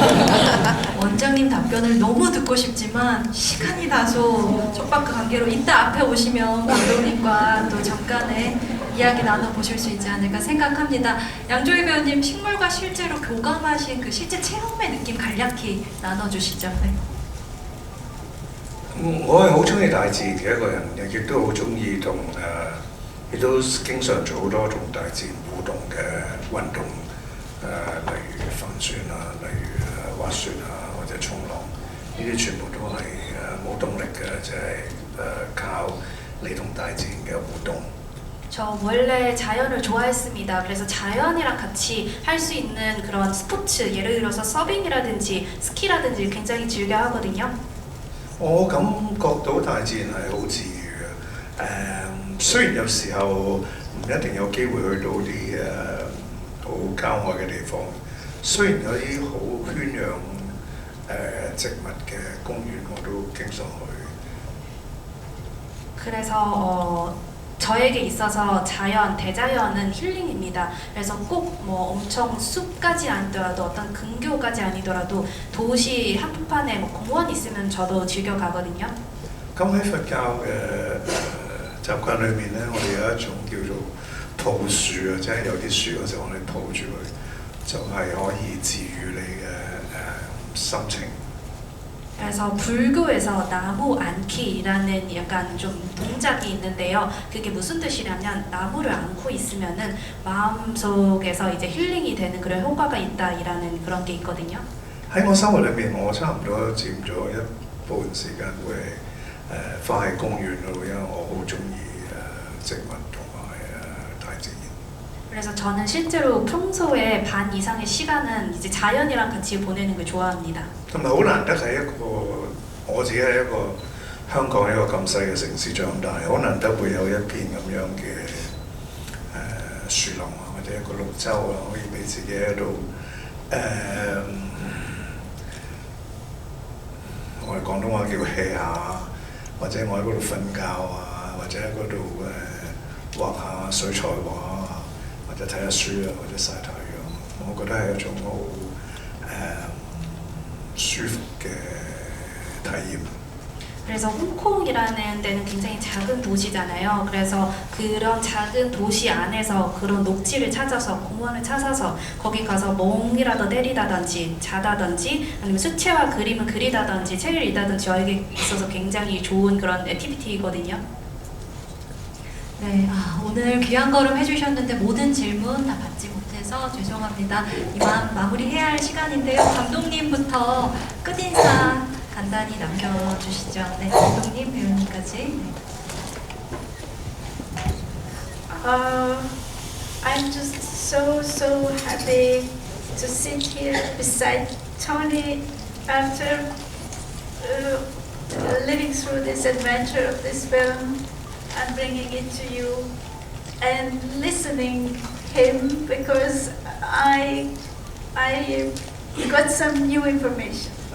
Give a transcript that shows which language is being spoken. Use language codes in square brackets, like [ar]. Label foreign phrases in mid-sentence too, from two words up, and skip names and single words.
[ko] 원장님 답변을 너무 듣고 싶지만 시간이 다소 촉박한 관계로 이따 앞에 오시면 감독님과 또 잠깐의 이야기 나눠보실 수 있지 않을까 생각합니다. 양조희 배우님 식물과 실제로 교감하신 그 실제 체험의 느낌 간략히 나눠주시죠. 네. [yue] 我係好中意大自然嘅一個人，亦都好中意亦都經常做好多同大自然互動嘅運動，例如帆船啊，例如滑雪啊，或者衝浪，呢啲全部都係冇動力嘅，就係靠你同大自然嘅互動。 [ko] 저 원래 자연을 좋아했습니다. 그래서 자연이랑 같이 할 수 있는 그런 스포츠, 예를 들어서 서빙이라든지 스키라든지 굉장히 즐겨 하거든요. [yue] 我感覺到大自然係好治愈嘅。雖然有時候唔一定有機會去到啲好郊外嘅地方，雖然有啲好圈養植物嘅公園，我都經常去。 [ko] 그래서 저에게 있어서 대자연은 힐링입니다. 그래서 꼭 뭐 엄청 숲까지 아니더라도 어떤 근교까지 아니더라도 도시 한복판에 뭐 공원 있으면 저도 즐겨 가거든요. [yue] 咁喺佛教嘅習慣裏面咧，我哋有一種叫做抱樹啊，即係有啲樹嗰時候我哋抱住佢，就係可以治愈你嘅心情。 [ko] 그래서 불교에서 나무 안기라는 약간 좀 동작이 있는데요. 그게 무슨 뜻이냐면 나무를 안고 있으면은 마음속에서 이제 힐링이 되는 그런 효과가 있다라는 그런 게 있거든요. [yue] 喺我生活裏面，我差唔多佔咗一部分時間會花喺公園嗰度，因為我好中意植物同埋大自然。 [ko] 그래서 저는 실제로 평소에 반 이상의 시간은 이제 자연이랑 같이 보내는 걸 좋아합니다. [yue] 同埋好難得係一個我自己係一個香港一個咁細嘅城市長大，好難得會有一片咁樣嘅樹林啊，或者一個綠洲啊，可以俾自己喺度我哋廣東話叫 hea 下，或者我喺嗰度瞓覺啊，或者喺嗰度畫下水彩畫啊，或者睇下書啊，或者曬太陽，我覺得係一種好舒服嘅體驗。 [ko] 그래서 홍콩이라는 데는 굉장히 작은 도시잖아요. 그래서 그런 작은 도시 안에서 그런 녹지를 찾아서 공원을 찾아서 거기 가서 멍이라도 때리다든지 자다든지 아니면 수채화 그림을 그리다든지 책을 읽다든지 저에게 있어서 굉장히 좋은 그런 액티비티거든요. 네, 오늘 귀한 걸음 해주셨는데 모든 질문 다 받지 못해서 죄송합니다. 이만 마무리해야 할 시간인데요. 감독님부터 끝인사 간단히 남겨주시죠. 네, 감독님, 배우님까지. 네. [en] I'm just so happy to sit here beside Tony after living through this adventure of this film and bringing it to you and listening him because I got some new information.